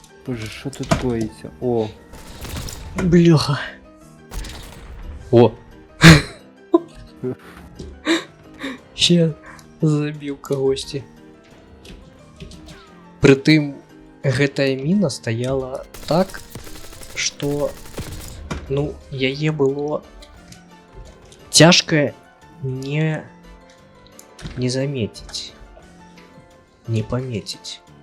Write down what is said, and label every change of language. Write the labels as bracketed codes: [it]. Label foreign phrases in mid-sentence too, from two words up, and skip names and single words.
[uk] Боже, що тут коїться? О, Бляха. О. Ще забив когось. [be] Притым гэтая міна стаяла так, што ну яе было цяжка не заметіць, не паметіць.